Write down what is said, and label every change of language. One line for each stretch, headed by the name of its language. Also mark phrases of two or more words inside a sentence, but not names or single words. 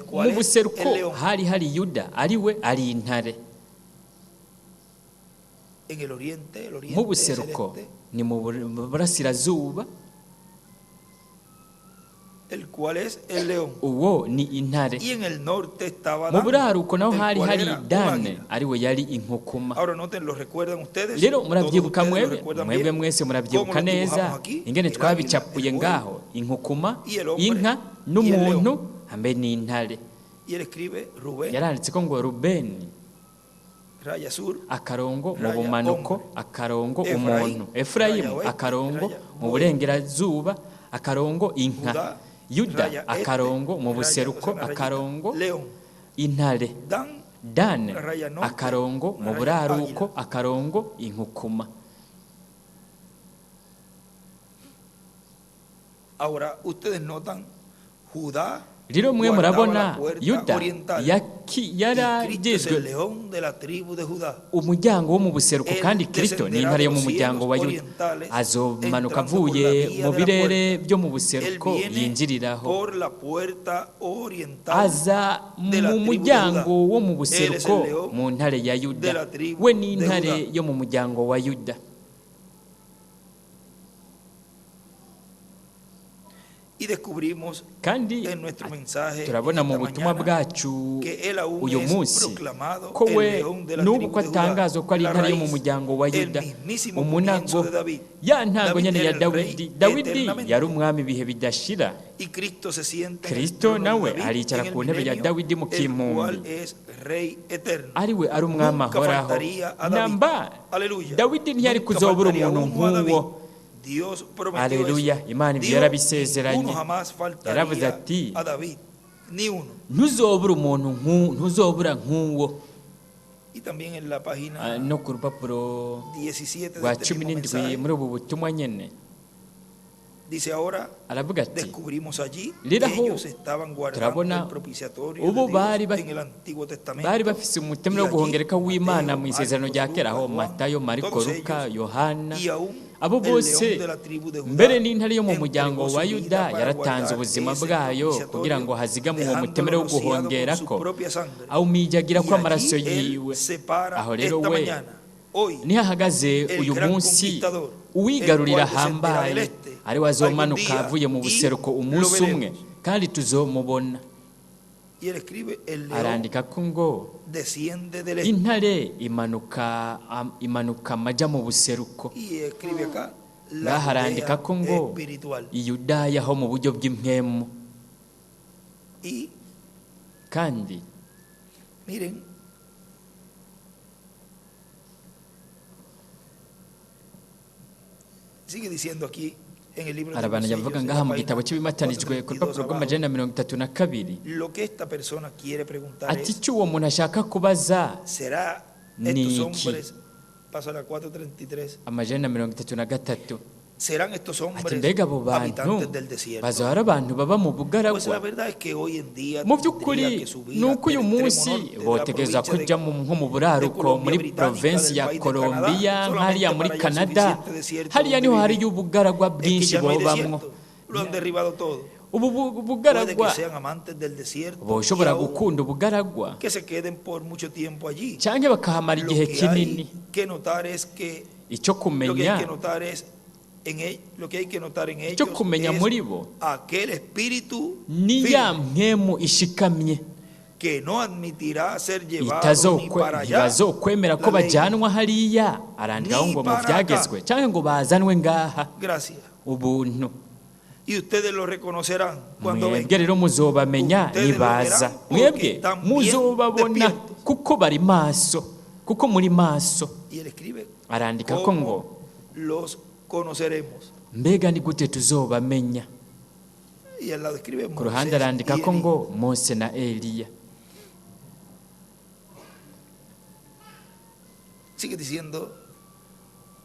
Rundi: mu
Spanish: cual es el
Rundi: buseruko
Spanish: león.
Rundi: hari Yuda, ari we ari intare.
Spanish: En el oriente
Rundi: mu buseruko ni mu burasirazuba,
Spanish: el cual es el león.
Rundi: uwo ni intare.
Spanish: Y en el norte estaba
Rundi: mu Dan, buraruko naho
Spanish: el
Rundi: hari
Spanish: cual era un Dane, águila.
Rundi: ari we yari inkukuma.
Spanish: Ahora noten, ¿lo recuerdan ustedes?
Rundi: Rero
Spanish: Todos
Rundi: murabyibuka
Spanish: ustedes lo
Rundi: mwebwe
Spanish: recuerdan
Rundi: mwebwe
Spanish: bien.
Rundi: mwese
Spanish: ¿Cómo
Rundi: murabyibuka
Spanish: lo
Rundi: neza
Spanish: dibujamos aquí?
Rundi: ingene
Spanish: El
Rundi: twabicapuye
Spanish: águila, el
Rundi: ngaho, inkukuma,
Spanish: y el hombre,
Rundi: inka
Spanish: y el
Rundi: n'umuntu
Spanish: león.
Rundi: hambe n'intare.
Spanish: Y él escribe Rubén,
Rundi: Yaranditse ko ngo Rubeni,
Spanish: raya sur,
Rundi: akarongo mu
Spanish: raya
Rundi: bumanuko,
Spanish: hombre.
Rundi: akarongo Efraim, umuntu. Efurayimu
Spanish: raya
Rundi: akarongo
Spanish: raya
Rundi: mu
Spanish: buey.
Rundi: burengerazuba, akarongo inka.
Spanish: Judá,
Rundi: Yuda
Spanish: raya
Rundi: akarongo mu
Spanish: raya,
Rundi: buseruko,
Spanish: o sea, una rayita.
Rundi: akarongo
Spanish: León,
Rundi: intare.
Spanish: Dan,
Rundi: Dane
Spanish: raya norte,
Rundi: akarongo mu
Spanish: raya
Rundi: buraruko,
Spanish: águila.
Rundi: akarongo inkukuma.
Spanish: Ahora ustedes notan, Judá
Rundi: Rero mwe
Spanish: guardaba
Rundi: murabona
Spanish: la puerta
Rundi: Yuda
Spanish: oriental.
Rundi: yari
Spanish: Y Cristo es el
Rundi: agizwe
Spanish: león de la tribu de Judá.
Rundi: umuryango wo mu buseruko,
Spanish: El
Rundi: kandi Kristo ni intare yo mu muryango wa Yuda.
Spanish: orientales,
Rundi: Azomanuka
Spanish: entrando por la
Rundi: avuye
Spanish: vía
Rundi: mu
Spanish: de la
Rundi: birere
Spanish: puerta.
Rundi: byo mu
Spanish: Él
Rundi: buseruko
Spanish: viene
Rundi: yinjiriraho,
Spanish: por la puerta oriental
Rundi: aza
Spanish: de la
Rundi: mu
Spanish: tribu de
Rundi: muryango
Spanish: Judá.
Rundi: wo mu
Spanish: Él
Rundi: buseruko
Spanish: es el león
Rundi: mu ntare ya
Spanish: de
Rundi: Yuda.
Spanish: la tribu
Rundi: We ni
Spanish: de
Rundi: intare
Spanish: Judá.
Rundi: yo mu muryango wa Yuda.
Spanish: Y descubrimos
Rundi: Kandi
Spanish: en nuestro mensaje
Rundi: turabona mu
Spanish: esta
Rundi: butumwa
Spanish: mañana
Rundi: bwacu
Spanish: que él aún
Rundi: uyu
Spanish: es
Rundi: munsi
Spanish: proclamado
Rundi: ko
Spanish: el
Rundi: we
Spanish: león de la
Rundi: n'ubu
Spanish: tribu
Rundi: ko
Spanish: de Judá,
Rundi: atangazwa ko ari
Spanish: la
Rundi: intare yo mu
Spanish: raíz,
Rundi: muryango wa
Spanish: el
Rundi: Yuda,
Spanish: mismísimo
Rundi: umunago,
Spanish: comienzo de David.
Rundi: ya ntango David nyene
Spanish: era
Rundi: ya
Spanish: el
Rundi: Dawidi.
Spanish: rey
Rundi: Dawidi
Spanish: eternamente.
Rundi: yari umwami ibihe bidashira.
Spanish: Y Cristo se sienta en el
Rundi: Kristo
Spanish: trono de
Rundi: nawe
Spanish: David
Rundi: aricara
Spanish: en el
Rundi: ku ntebe ya
Spanish: milenio,
Rundi: Dawidi mu
Spanish: el
Rundi: kimpumbi.
Spanish: cual es rey eterno.
Rundi: Ari we ari umwami
Spanish: Nunca
Rundi: ahoraho.
Spanish: faltaría a David.
Rundi: Namba Aleluya. Dawidi ntiyari
Spanish: Nunca
Rundi: kuzobura
Spanish: faltaría
Rundi: umuntu
Spanish: uno a David.
Rundi: nk'uwo.
Spanish: Dios prometió Aleluya. eso.
Rundi: Imana ibyo
Spanish: Dijo,
Rundi: yarabisezeranye.
Spanish: uno jamás
Rundi: Yaravuze
Spanish: faltaría
Rundi: ati,
Spanish: a David, ni uno.
Rundi: ntuzobura umuntu ntuzobura nk'uwo.
Spanish: Y también en la página
Rundi: No ku rupapuro 17 rwa
Spanish: de este 17 mismo mensaje,
Rundi: muri ubu butumwa nyene
Spanish: dice ahora,
Rundi: aravuga ati,
Spanish: descubrimos allí que
Rundi: Rero aho
Spanish: ellos estaban guardando
Rundi: turabona
Spanish: el propiciatorio
Rundi: ubu
Spanish: de
Rundi: bari
Spanish: Dios
Rundi: ba-
Spanish: en el Antiguo Testamento.
Rundi: bari bafise umutemero wo
Spanish: Y allí,
Rundi: guhongereka w'Imana mu
Spanish: Mateo,
Rundi: isezerano rya
Spanish: Marcos,
Rundi: kera, aho
Spanish: Lucas,
Rundi: Matayo, Mariko,
Spanish: todos
Rundi: Luka,
Spanish: ellos,
Rundi: Yohana,
Spanish: y aún
Rundi: abo
Spanish: el
Rundi: bose
Spanish: león de la tribu de Judá
Rundi: mbere n'intare yo mu
Spanish: entregó
Rundi: muryango
Spanish: su
Rundi: wa
Spanish: vida
Rundi: Yuda
Spanish: para
Rundi: yaratanze
Spanish: guardar
Rundi: ubuzima
Spanish: ese
Rundi: bwayo
Spanish: propiciatorio,
Rundi: kugira ngo hazigamwe uwo
Spanish: dejándolo
Rundi: mutemero wo
Spanish: rociado con su
Rundi: guhongerako
Spanish: propia sangre.
Rundi: awumijagira ko
Spanish: Y
Rundi: amaraso
Spanish: allí él
Rundi: yiwe.
Spanish: se para
Rundi: Aho rero
Spanish: esta
Rundi: we
Spanish: mañana, hoy,
Rundi: niho ahagaze
Spanish: el
Rundi: uyu
Spanish: gran
Rundi: munsi
Spanish: conquistador,
Rundi: uwigarurira
Spanish: el cual descenderá
Rundi: ahambaye,
Spanish: del este,
Rundi: ari we azomanuka
Spanish: algún día,
Rundi: avuye mu
Spanish: y
Rundi: buseruko
Spanish: lo
Rundi: umunsi
Spanish: veremos.
Rundi: umwe, kandi tuzomubona.
Spanish: Y él escribe, el león
Rundi: Arandika ko ngo
Spanish: desciende del este.
Rundi: intare imanuka amaja mu buseruko.
Spanish: Y escribe acá, la
Rundi: Ngaha arandika
Spanish: Judea
Rundi: ko ngo
Spanish: espiritual.
Rundi: Iyudaya ho mu buryo bw'impwemu.
Spanish: Y
Rundi: Kandi
Spanish: miren, sigue diciendo aquí en el libro de
Rundi: arabana
Spanish: los
Rundi: yavuga
Spanish: sellos, en
Rundi: ngaha
Spanish: la
Rundi: mu
Spanish: página
Rundi: gitabo cy'ibimatanijwe ku 432 rupapuro
Spanish: abajo,
Rundi: rw'amajana 32,
Spanish: lo que esta persona quiere preguntar
Rundi: ati
Spanish: es,
Rundi: icyo uwo muntu ashaka kubaza
Spanish: ¿será
Rundi: Ni
Spanish: estos
Rundi: iki?
Spanish: hombres, paso a la 433,
Rundi: amajana 33,
Spanish: serán estos
Rundi: ati
Spanish: hombres
Rundi: mbega abo bantu
Spanish: habitantes del desierto?
Rundi: bazaba ari abantu baba mu
Spanish: Pues la
Rundi: bugaragwa.
Spanish: verdad es que hoy en día
Rundi: Mu
Spanish: tendría
Rundi: by'ukuri
Spanish: que subir
Rundi: ni uko uyu
Spanish: hasta el
Rundi: munsi
Spanish: extremo norte de la
Rundi: botegereza
Spanish: provincia
Rundi: kujya nko mu buraruko
Spanish: Colombia
Rundi: muri
Spanish: Británica,
Rundi: provinsi
Spanish: del
Rundi: ya
Spanish: país de
Rundi: Colombiya,
Spanish: Canadá,
Rundi: nk'hariya muri
Spanish: solamente para allá
Rundi: Canada,
Spanish: suficiente desierto
Rundi: hariya
Spanish: donde
Rundi: niho
Spanish: vivir.
Rundi: hariyo ubugaragwa
Spanish: Es que
Rundi: bwinshi
Spanish: ya no hay
Rundi: bobamwo.
Spanish: desierto, lo han derribado todo.
Rundi: Ubu
Spanish: Puede
Rundi: bugaragwa
Spanish: que sean amantes del desierto
Rundi: boshobora
Spanish: y aún
Rundi: gukunda ubugaragwa
Spanish: que se queden por mucho tiempo allí.
Rundi: cyangwa bakahamara
Spanish: Lo
Rundi: igihe
Spanish: que
Rundi: kinini.
Spanish: hay que notar es que
Rundi: Icyo
Spanish: lo que hay
Rundi: kumenya
Spanish: que notar es lo que hay que notar en
Rundi: icyo
Spanish: ellos
Rundi: kumenya
Spanish: es
Rundi: muri bo
Spanish: aquel espíritu
Rundi: ni ya
Spanish: firme
Rundi: mpemu ishikamye
Spanish: que no admitirá ser llevado ni para allá,
Rundi: ntibazokwemera ko
Spanish: la ley.
Rundi: bajyanwa hariya, arandikaho ngo mu byagezwe cyangwa ngo bazanwe ngaha.
Spanish: Gracias.
Rundi: Ubuntu
Spanish: Y ustedes lo reconocerán cuando
Rundi: mwebwe
Spanish: vengan.
Rundi: rero muzobamenya
Spanish: Ustedes
Rundi: nibaza,
Spanish: lo verán porque
Rundi: mwebwe
Spanish: están bien
Rundi: muzobabona
Spanish: despiertos.
Rundi: kuko bari maso, kuko muri maso.
Spanish: Y él escribe,
Rundi: Arandika ko
Spanish: ¿cómo
Rundi: ngo
Spanish: los conoceremos?
Rundi: mbega ni gute tuzobamenya.
Spanish: Y al lado escribe
Rundi: Ku ruhande
Spanish: Moisés
Rundi: arandika
Spanish: y
Rundi: ko
Spanish: Elí.
Rundi: ngo Mose na Eliya.
Spanish: Sigue diciendo,